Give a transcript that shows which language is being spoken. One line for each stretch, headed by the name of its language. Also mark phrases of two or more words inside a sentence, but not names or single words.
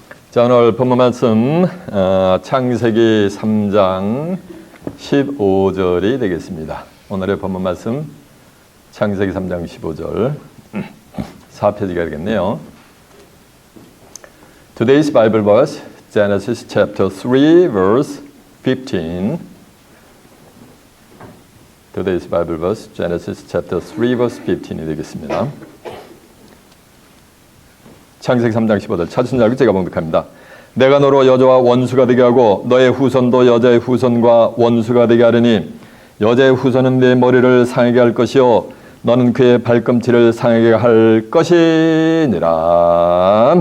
Korean: 자, 오늘 본문 말씀 창세기 3장 15절이 되겠습니다. 오늘의 본문 말씀 창세기 3장 15절 4페이지가 되겠네요.
English: Today's Bible verse Genesis chapter 3 verse 15. Today's Bible verse Genesis chapter 3 verse 15
Korean: 이 되겠습니다. 창세기 3장 15절 찾으신 줄 알고 제가 봉독합니다. 내가 너로 여자와 원수가 되게 하고 너의 후손도 여자의 후손과 원수가 되게 하리니 여자의 후손은 내 머리를 상하게 할 것이요 너는 그의 발꿈치를 상하게 할 것이니라.